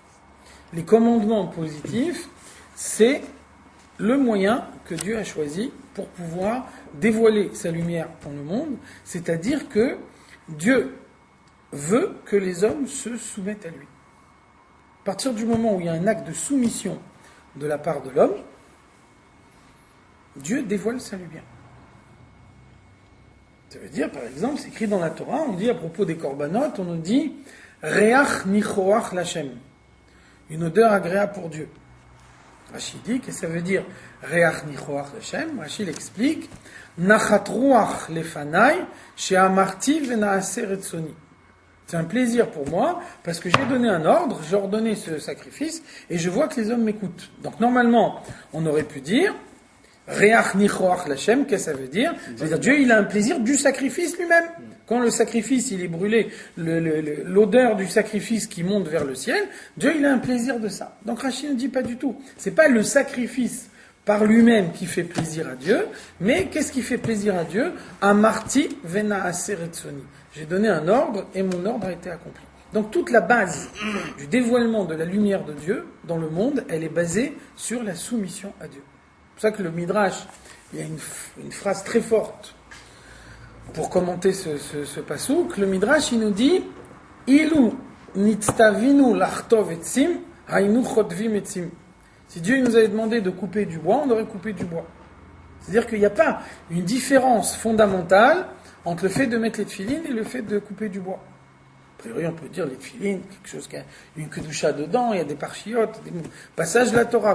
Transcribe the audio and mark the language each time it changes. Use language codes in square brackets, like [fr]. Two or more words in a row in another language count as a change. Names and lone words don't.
[fr] Les commandements positifs, c'est le moyen que Dieu a choisi pour pouvoir dévoiler sa lumière dans le monde, c'est-à-dire que Dieu veut que les hommes se soumettent à lui. À partir du moment où il y a un acte de soumission de la part de l'homme, Dieu dévoile sa lumière. Ça veut dire, par exemple, c'est écrit dans la Torah, on dit à propos des corbanotes, on nous dit [he] ריח ניחוח לכם, [fr] une odeur agréable pour Dieu. Rashi dit que ça veut dire [he] ריח ניחוח השם. [fr] Rashi l'explique [he] נחת רוח לפני שאמרתי ונעשה רצוני. [fr] C'est un plaisir pour moi parce que j'ai donné un ordre, j'ai ordonné ce sacrifice et je vois que les hommes m'écoutent. Donc normalement, on aurait pu dire [he] ריח ניחוח השם, [fr] qu'est-ce que ça veut dire? C'est-à-dire Dieu, il a un plaisir du sacrifice lui-même. Quand le sacrifice, il est brûlé, l'odeur du sacrifice qui monte vers le ciel, Dieu, il a un plaisir de ça. Donc Rashi ne dit pas du tout. C'est pas le sacrifice par lui-même qui fait plaisir à Dieu, mais qu'est-ce qui fait plaisir à Dieu? [he] אמרתי ונעשה רצוני. [fr] J'ai donné un ordre et mon ordre a été accompli. Donc toute la base du dévoilement de la lumière de Dieu dans le monde, elle est basée sur la soumission à Dieu. C'est pour ça que le Midrash, il y a une phrase très forte pour commenter ce passouk. Le Midrash, il nous dit [he] אילו נצטווינו לחטוב עצים היינו חוטבים עצים. [fr] Si Dieu nous avait demandé de couper du bois, on aurait coupé du bois. C'est-à-dire qu'il n'y a pas une différence fondamentale entre le fait de mettre les tefilines et le fait de couper du bois. A priori, on peut dire les tefilines, quelque chose qui a une kedusha dedans, il y a des parchiotes, des passages de la Torah.